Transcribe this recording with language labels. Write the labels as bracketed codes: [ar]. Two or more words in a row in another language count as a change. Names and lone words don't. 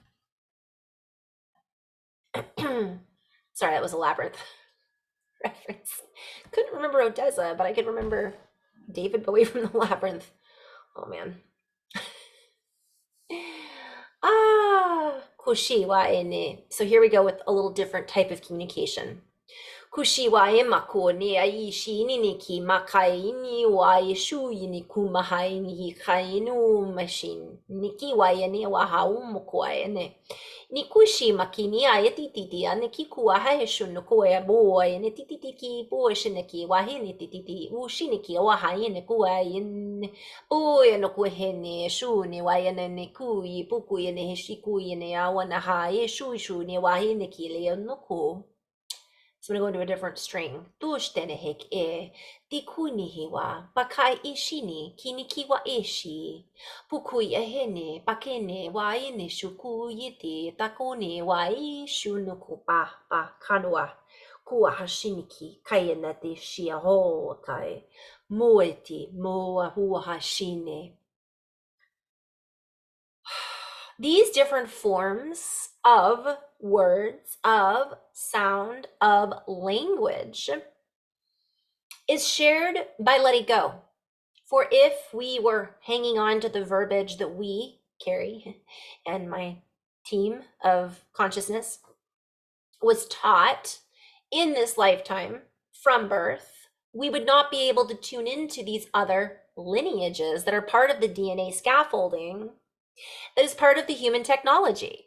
[en] Sorry, that was a Labyrinth reference. Couldn't remember Odessa, but I could remember David Bowie from the Labyrinth. Oh man. Kushi wa ene. So here we go with a little different type of communication. Kushi wa e mako ne aishi ni ni ki makai ni wa e shu ni kumahai ni kainu machine. Niki wa ene wa hau moko ene. Ni kushi makini a tititi a niki kua hae shunu koe boa e ne tititi ki boa shiniki wa he ne tititi u shiniki wa hae ne kua in o e no kua he ne shu ne wa e ne kui puku e ne he shiku e ne awa na hae shu ne wa he ne ki le no ko. So I'm going to go into a different string. Tushtenehek e tikunihiwa bakai ishini kinikiwa ishi pukui ehene bakene wa ene shuku yete takone wa ishunuku pa kanwa kua hashiniki kayena de shiaho kai moeti moa hua hashine. These different forms of words, of sound, of language is shared by letting go. For if we were hanging on to the verbiage that we, Carrie, and my team of consciousness was taught in this lifetime from birth, we would not be able to tune into these other lineages that are part of the DNA scaffolding that is part of the human technology.